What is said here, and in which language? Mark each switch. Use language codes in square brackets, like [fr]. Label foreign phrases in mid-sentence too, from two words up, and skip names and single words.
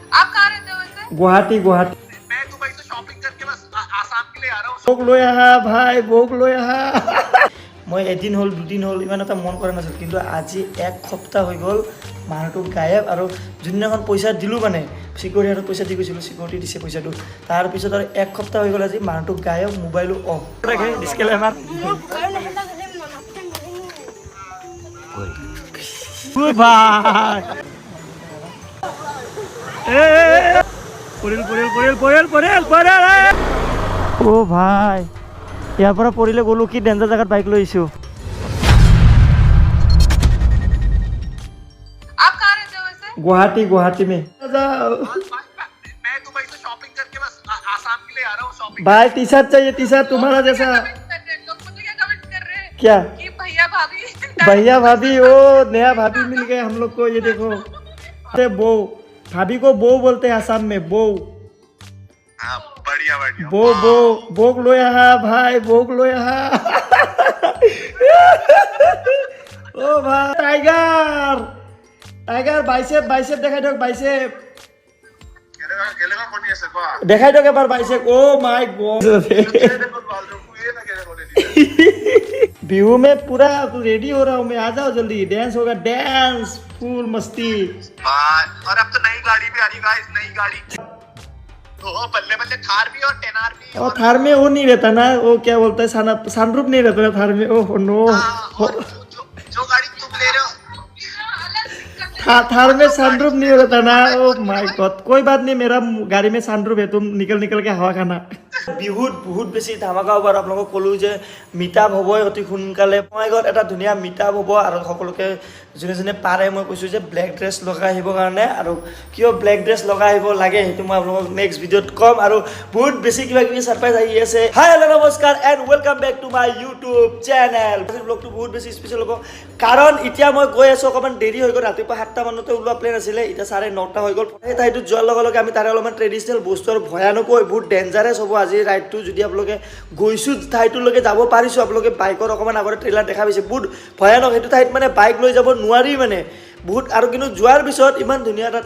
[hi] आप कहाँ रहते हो वैसे? गुवाहाटी गुवाहाटी मैं दुबई से शॉपिंग करके बस आसाम के लिए आ रहा हूँ। [as] ভোগ লৈ আহা ভাই ভোগ লৈ আহা মই এদিন হ'ল দুদিন হ'ল ইমান এটা মন কৰা নাছিল কিন্তু আজি এক সপ্তাহ হৈ গ'ল মানুহটো গায়েব আৰু যোনদিনাখন পইচা দিলোঁ মানে চিকিউৰিটি হাতত পইচা দি গৈছিলোঁ চিকিউৰিটি দিছে পইচাটো তাৰপিছত আৰু এক সপ্তাহ হৈ গ'ল আজি মানুহটো গায়েব মোবাইলো অফ ৰাখে ডিছক্লেমাৰ ভাই পৰিল পৰিল পৰিল পৰিল পৰিল পৰিল অ' ভাই ইয়াৰ পৰা পৰিলে গ'লোঁ কি ডেঞ্জাৰ জেগাত বাইক লৈ আহিছোঁ [hi] आप कहाँ रहते हो वैसे? गुवाहाटी गुवाहाटी में मैं दुबई से शॉपिंग करके बस आसाम के लिए आ रहा हूँ शॉपिंग। भाई टी शर्ट चाहिए टी शर्ट तुम्हारा जैसा कमेंट कर रहे हैं लोग, मुझे क्या कमेंट कर रहे हैं क्या कि भैया भाभी भैया भाभी ओ नया भाभी मिल गए हम लोग को ये देखो अरे बो भाभी को बो बोलते हैं आसाम में बो हाँ बढ़िया बढ़िया। बो बो भोग लो यहाँ भाई भोग लो यहाँ ओ भाई [en] tiger tiger [as] বাইসেপ বাইসেপ দেখাই দিয়ক বাইসেপ কেলেগা কোনি আছে কোৱা? দেখাই দিয়ক এবাৰ বাইসেপ [en] oh my god [hi] बिहू में पूरा रेडी हो रहा हूँ मैं आ जाओ जल्दी डांस होगा डांस फुल मस्ती और अब तो नई गाड़ी भी आ रही गाइस, नई गाड़ी। ओ बल्ले बल्ले थार भी और टेनार भी। और थार में वो नहीं रहता ना वो क्या बोलता है सनरूफ नहीं रहता ना थार में [en] oh no [hi] और जो गाड़ी तुम ले रहे हो थार में सनरूफ नहीं रहता ना [en] oh my god [hi] कोई बात नहीं मेरा गाड़ी में सनरूफ है तुम निकल निकल के हवा खाना [as] বিহুত বহুত বেছি ধামাকা হ'ব আৰু আপোনালোকক ক'লোঁ যে মিটাপ হ'ব অতি সোনকালে মই ঘৰত এটা ধুনীয়া মিটাপ হ'ব আৰু সকলোকে যোনে যোনে পাৰে মই কৈছোঁ যে [en] black dress [as] লগাই আহিবৰ কাৰণে আৰু কিয় [en] black dress [as] লগাই আহিব লাগে সেইটো মই আপোনালোকক নেক্সট ভিডিঅ'ত ক'ম আৰু বহুত বেছি কিবা কিবি ছাৰপ্ৰাইজ আহি আছে [en] hi hello' [as] নমস্কাৰ [en] and welcome back to my YouTube channel [as] ব্লগটো বহুত বেছি স্পেচিয়েল হ'ব কাৰণ এতিয়া মই গৈ আছোঁ অকণমান দেৰি হৈ গ'ল ৰাতিপুৱা 7টা মানতে ওলোৱা প্লেন আছিলে এতিয়া 9:30 হৈ গ'ল সেই ঠাইটোত যোৱাৰ লগে লগে আমি তাৰে অলপমান ট্ৰেডিশ্যনেল বস্তু আৰু ভয়ানকো বহুত ডেঞ্জাৰাছ হ'ব আজি ৰাইডটো যদি আপোনালোকে গৈছোঁ ঠাইটোলৈকে যাব পাৰিছোঁ আপোনালোকে বাইকৰ অকণমান আগতে ট্ৰেইলাৰ দেখা পাইছে বহুত ভয়ানক সেইটো ঠাইত মানে বাইক লৈ যাব নোৱাৰি মানে বহুত আৰু কিন্তু যোৱাৰ পিছত ইমান ধুনীয়া এটা